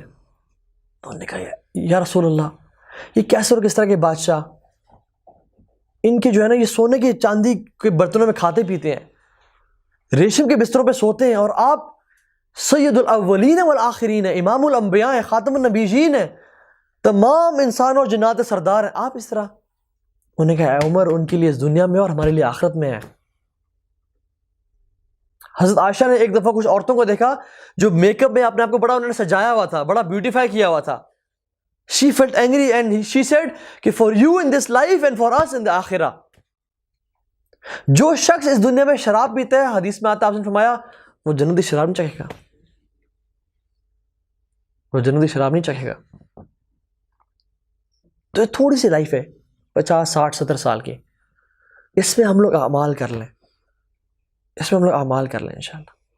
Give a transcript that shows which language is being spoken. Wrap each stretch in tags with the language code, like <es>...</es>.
<ur>تو انہوں نے کہا یا رسول اللہ, یہ کیسے اور کس طرح کے بادشاہ, ان کے جو ہے نا یہ سونے کے چاندی کے برتنوں میں کھاتے پیتے ہیں, ریشم کے بستروں پہ سوتے ہیں, اور آپ سید الاولین والآخرین ہیں, امام الانبیاء ہیں, خاتم النبیین ہیں, تمام انسان اور جنات سردار ہیں, آپ اس طرح. انہوں نے کہا اے عمر, ان کے لیے اس دنیا میں اور ہمارے لیے آخرت میں ہے. حضرت عائشہ نے ایک دفعہ کچھ عورتوں کو دیکھا جو میک اپ میں اپنے آپ کو بڑا انہوں نے سجایا ہوا تھا, بڑا بیوٹیفائی کیا ہوا تھا.</ur> <en>She felt angry and she said کہ for you in this life and for us in the آخرہ.</en> <ur>جو شخص اس دنیا میں شراب پیتا ہے, حدیث میں آتا آپ نے فرمایا وہ جنتی شراب نہیں چکھے گا, وہ جنتی شراب نہیں چکھے گا. تو یہ تھوڑی سی لائف ہے 50 60 70 سال کی, اس میں ہم لوگ اعمال کر لیں, اس میں ہم لوگ اعمال کر لیں انشاءاللہ.</ur>